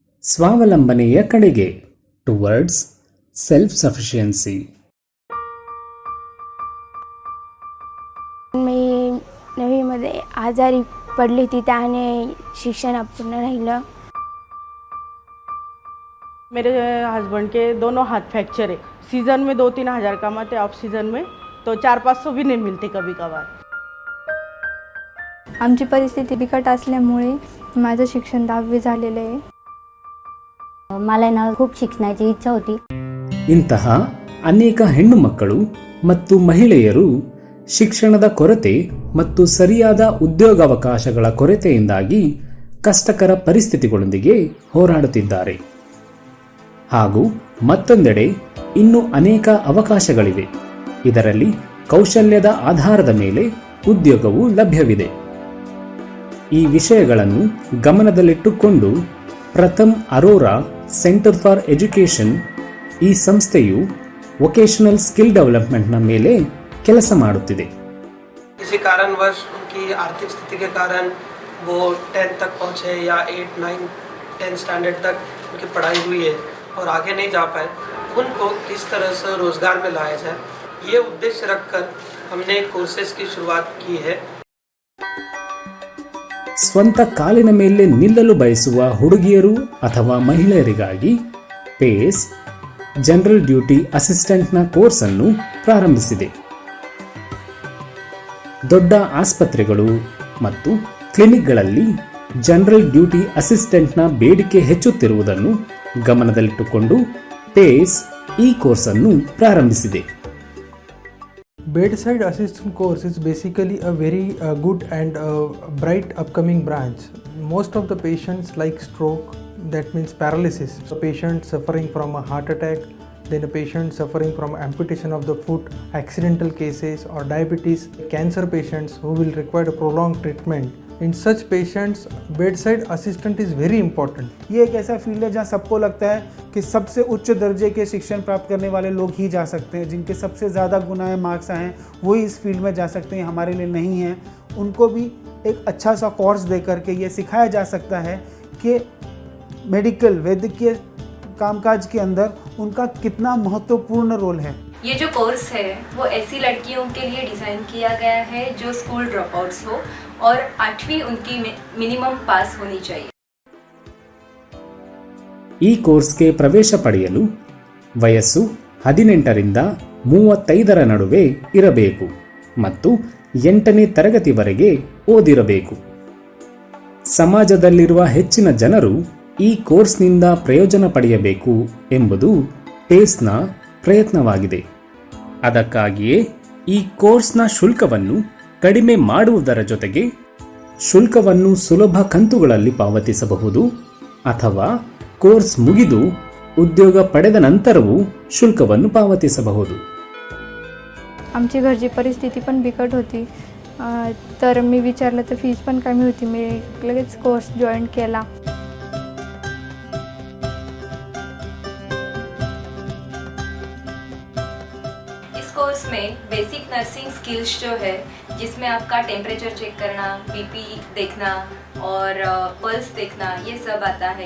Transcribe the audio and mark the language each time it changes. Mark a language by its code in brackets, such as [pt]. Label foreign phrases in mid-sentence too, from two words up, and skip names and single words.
[kn] ಸ್ವಾವಲಂಬನೆಯ ಕಡೆಗೆ [en] towards self sufficiency. [mr] मी 9वी मध्ये आजारी पडली होती, त्याने शिक्षण अपूर्ण राहिलं। [hi] मेरे हस्बैंड के दोनों हाथ फ्रैक्चर है। सीज़न में 2-3 हज़ार कमाते, [en] off season [hi] में तो 400-500 भी नहीं मिलते कभी कभार। [mr] आमची परिस्थिती बिकट असल्यामुळे माझं शिक्षण 10वी झालेलं आहे। मला ना खूप शिक्षणाची इच्छा होती। [kn] ಇಂತಹ ಅನೇಕ ಹೆಣ್ಣು ಮಕ್ಕಳು ಮತ್ತು ಮಹಿಳೆಯರು ಶಿಕ್ಷಣದ ಕೊರತೆ ಮತ್ತು ಸರಿಯಾದ ಉದ್ಯೋಗಾವಕಾಶಗಳ ಕೊರತೆಯಿಂದಾಗಿ ಕಷ್ಟಕರ ಪರಿಸ್ಥಿತಿಗಳೊಂದಿಗೆ ಹೋರಾಡುತ್ತಿದ್ದಾರೆ. ಹಾಗೂ ಮತ್ತೊಂದೆಡೆ ಇನ್ನೂ ಅನೇಕ ಅವಕಾಶಗಳಿವೆ. ಇದರಲ್ಲಿ ಕೌಶಲ್ಯದ ಆಧಾರದ ಮೇಲೆ ಉದ್ಯೋಗವು ಲಭ್ಯವಿದೆ. ಈ ವಿಷಯಗಳನ್ನು ಗಮನದಲ್ಲಿಟ್ಟುಕೊಂಡು ಪ್ರಥಮ್ ಅರೋರಾ ಸೆಂಟರ್ ಫಾರ್ ಎಜುಕೇಷನ್ ಈ ಸಂಸ್ಥೆಯು [en] vocational skill development [kn] ಮೇಲೆ ಕೆಲಸ ಮಾಡುತ್ತಿದೆ. [hi] किसी कारणवश उनकी आर्थिक स्थिति के कारण वो 10th तक पहुँचे या 8, 9, 10 स्टैंडर्ड तक उनकी पढ़ाई हुई है और आगे नहीं जा पाए, उनको किस तरह से रोज़गार में लाया जाए, ये उद्देश्य रखकर हमने कोर्सेज की शुरुआत की है। [kn] ಸ್ವಂತ ಕಾಲಿನ ಮೇಲೆ ನಿಲ್ಲಲು ಬಯಸುವ ಹುಡುಗಿಯರು ಅಥವಾ ಮಹಿಳೆಯರಿಗಾಗಿ ಪೇಸ್ [en] general duty assistant [kn] ಕೋರ್ಸ್ ಅನ್ನು ಪ್ರಾರಂಭಿಸಿದೆ. ದೊಡ್ಡ ಆಸ್ಪತ್ರೆಗಳು ಮತ್ತು ಕ್ಲಿನಿಕ್ಗಳಲ್ಲಿ [en] general duty assistant [kn] ಬೇಡಿಕೆ ಹೆಚ್ಚುತ್ತಿರುವುದನ್ನು ಗಮನದಲ್ಲಿಟ್ಟುಕೊಂಡು ಪೇಸ್ ಈ ಕೋರ್ಸ್ ಅನ್ನು ಪ್ರಾರಂಭಿಸಿದೆ. [en] Bedside assistant course is basically a very good and bright upcoming branch. Most of the patients like stroke, that means paralysis, a patient suffering from a heart attack, then a patient suffering from amputation of the foot, accidental cases or diabetes, cancer patients who will require a prolonged treatment. In such patients, bedside assistant is very important. [hi] ये एक ऐसा फील्ड है जहाँ सबको लगता है कि सबसे उच्च दर्जे के शिक्षण प्राप्त करने वाले लोग ही जा सकते हैं, जिनके सबसे ज़्यादा गुना मार्क्स आए हैं वही इस फील्ड में जा सकते हैं, हमारे लिए नहीं है। उनको भी एक अच्छा सा कोर्स दे करके ये सिखाया जा सकता है कि मेडिकल वैद्यकीय कामकाज के अंदर उनका कितना महत्वपूर्ण रोल है। ये जो कोर्स है वो ऐसी लड़कियों के लिए डिज़ाइन किया गया है जो [en] school drop outs [hi] हो और 8वीं उनकी मिनिमम पास होनी चाहिए। [kn] ಈ ಕೋರ್ಸ್ಗೆ ಪ್ರವೇಶ ಪಡೆಯಲು ವಯಸ್ಸು 18ರಿಂದ 35ರ ನಡುವೆ ಇರಬೇಕು ಮತ್ತು 8ನೇ ತರಗತಿವರೆಗೆ ಓದಿರಬೇಕು. ಸಮಾಜದಲ್ಲಿರುವ ಹೆಚ್ಚಿನ ಜನರು ಈ ಕೋರ್ಸ್ನಿಂದ ಪ್ರಯೋಜನ ಪಡೆಯಬೇಕು ಎಂಬುದು ಪೇಸ್ನ ಪ್ರಯತ್ನವಾಗಿದೆ. ಅದಕ್ಕಾಗಿಯೇ ಈ ಕೋರ್ಸ್ನ ಶುಲ್ಕವನ್ನು ಕಡಿಮೆ ಮಾಡುವುದರ ಜೊತೆಗೆ ಶುಲ್ಕವನ್ನು ಸುಲಭ ಕಂತುಗಳಲ್ಲಿ ಪಾವತಿಸಬಹುದು ಅಥವಾ ಕೋರ್ಸ್ ಮುಗಿದು ಉದ್ಯೋಗ ಪಡೆದ ನಂತರವೂ ಶುಲ್ಕವನ್ನು ಪಾವತಿಸಬಹುದು. [mr] आमची घरची परिस्थिती पण बिकट होती, तर मी विचारलं तर फीस पण कमी होती. मी लगेच कोर्स जॉईन केला. [hi] कोर्स में [en] basic nursing skills [hi] जो है, जिसमें आपका टेम्परेचर चेक करना, बीपी देखना और पल्स देखना, ये सब आता है।